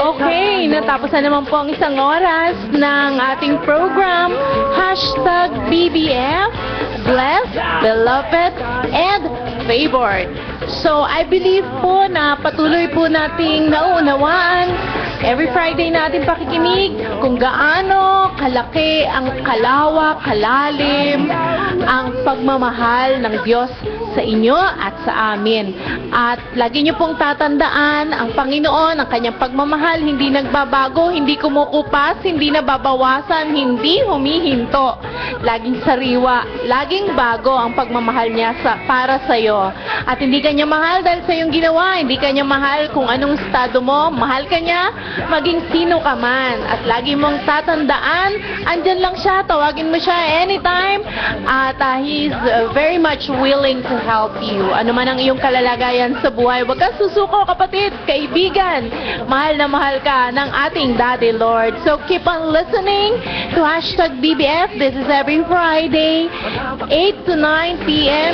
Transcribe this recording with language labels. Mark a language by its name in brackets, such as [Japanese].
[Filipino] Okay, natapos na naman po ang isang oras ng ating program. [English] Hashtag BBF, Blessed, Beloved, and Favored. [Filipino] So, [English] I believe [Filipino] po na patuloy po nating nauunawaan every Friday natin pakikinig kung gaano kalaki ang kalawak, kalalim, ang pagmamahal ng Diyos sa inyo at sa amin. At lagi niyo pong tatandaan, ang Panginoon, ang kanyang pagmamahal, hindi nagbabago, hindi kumukupas, hindi nababawasan, hindi humihinto. Laging sariwa, laging bago ang pagmamahal niya para sa iyo. At hindi kanya mahal dahil sa iyong ginawa, hindi kanya mahal kung anong estado mo, mahal ka niya, maging sino ka man. At lagi mong tatandaan, andyan lang siya, tawagin mo siya anytime. [English] At He's very much willing to help you. [Filipino] Ano man ang iyong kalalagayan sa buhay, huwag kang susuko, kapatid, kaibigan. Mahal na mahal ka ng ating Daddy Lord. [English] So keep on listening to Hashtag BBF. This is every Friday, 8 to 9 p.m.